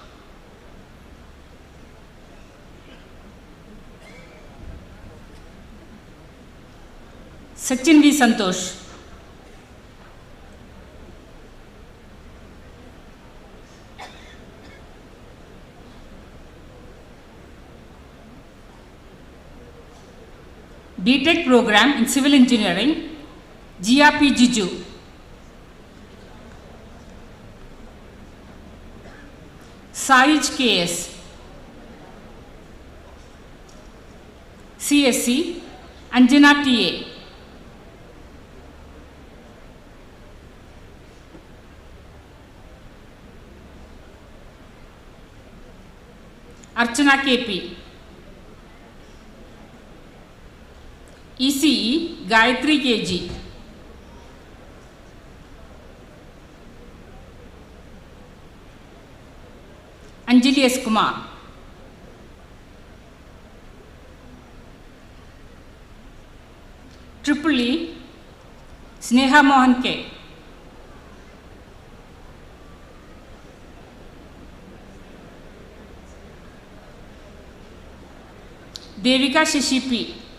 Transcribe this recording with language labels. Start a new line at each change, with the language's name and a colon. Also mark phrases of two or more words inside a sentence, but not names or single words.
English: Sachin V. Santosh. Btech program in Civil Engineering, GRP Jiju. Saij KS. CSC, Anjana TA. Archana KP. ECE, Gayatri KG. Anjali S. Kumar. Triple E, Sneha Mohan K. Devika Shashi P.